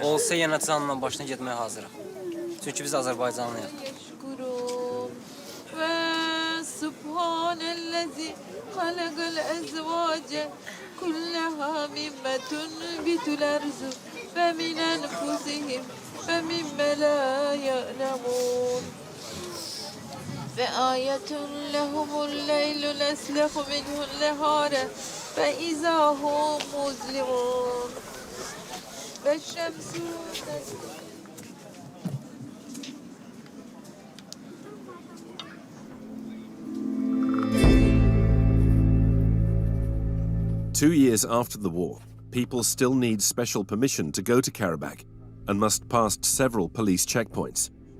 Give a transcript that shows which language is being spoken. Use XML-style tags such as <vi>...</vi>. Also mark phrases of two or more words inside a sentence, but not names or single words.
<az>Olsa yenə canla başına getməyə hazırıq. Çünki biz Azərbaycanlıyıq.</az> <ar>وسبحان الذي خلق الأزواج كلها مما تنبت الأرض ومن أنفسهم ومما لا يعلمون. وآية لهم الليل نسلخ منه النهار وإذا هم مظلمون والشمس</ar> <en>2 years after the war, people still need special permission to go to Karabakh and must pass several police checkpoints.</en>